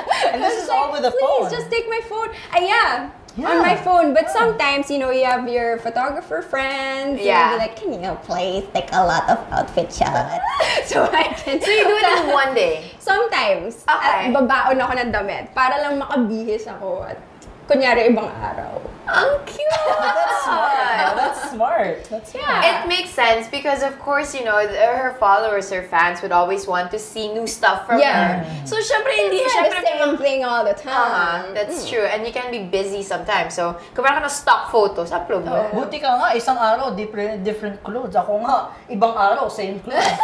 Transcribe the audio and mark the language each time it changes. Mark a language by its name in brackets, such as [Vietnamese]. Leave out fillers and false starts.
[English] And this is all with a phone. Please, just take my phone. Yeah. On my phone. But sometimes, you have your photographer friends. Yeah. And be like, can you please take a lot of outfit shots? So I can. So you do it in one day? Sometimes. Okay. [Filipino] At babaon ako ng damit para lang makabihis ako at kunyari ibang araw. Ang cute! [English] That's smart. That's smart. That's smart. It makes sense because, of course, you know, her followers, her fans would always want to see new stuff from her. [Filipino] So, syempre, hindi, [English] the same thing all the time. That's true. And you can be busy sometimes. [Filipino] So, kung meron ka na stock photos, upload mo. Buti ka nga, isang araw, [English] different clothes. [Filipino] Ako nga, ibang araw, [English] same clothes.